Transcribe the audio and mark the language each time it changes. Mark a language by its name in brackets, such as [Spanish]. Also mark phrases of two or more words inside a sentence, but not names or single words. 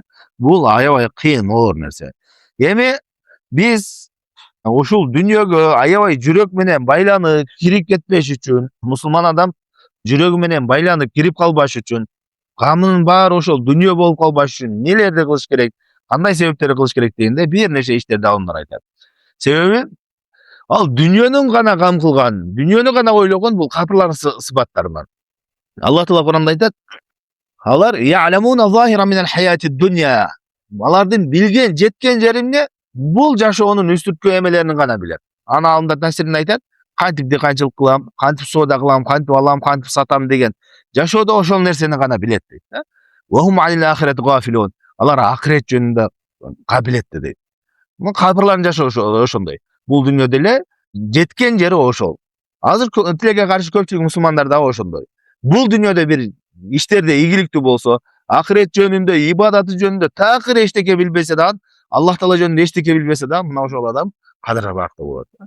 [Kyrgyz] Бул аябай кыйын, оор нерсе. Эми биз ушул дүйнөгө аябай жүрөк менен байланып кирип кетпеш үчүн, мусулман адам жүрөгү менен байланып кирип калбаш үчүн, камынын баары ошол дүйнө болуп калбаш үчүн нелерди кылыш керек, кандай себептерди кылыш керек дегенде бир нече иштерди алымдар айтат. Себеби ал дүйнөнүн гана кам кылган, дүйнөнү гана ойлогон бул капырлардын сыпаттарынан. Аллах Таала Куранда айтат: "Алар [Arabic] يعلمون ظاهرا من الحياة الدنيا." [Kyrgyz] Алардын билген, жеткен жери бул жашоонун үстүрткү эмелерин гана билет. Аны алымдар тафсиринде айтат: кантип дыйканчылык кылам, кантип соода кылам, кантип алам, кантип сатам деген жашоодо ошол нерсени гана билет дейт да. [Arabic] وهم عن الآخرة غافلون. [Kyrgyz] Алар акырет жөнүндө кабилетти дейт. Капырлардын жашоо ошондой. Бул дүйнөдө эле жеткен жери ошол. Азыр тилекке каршы көпчүлүк мусулмандар дагы ошондой. Бул дүйнөдө бир иштерде ийгиликтүү болсо, ахирет жөнүндө, ибадаты жөнүндө такыр эчтеке билбесе дагы, Аллах Таала жөнүндө эчтеке билбесе дагы, мына ошол адам кадырбактуу болот да.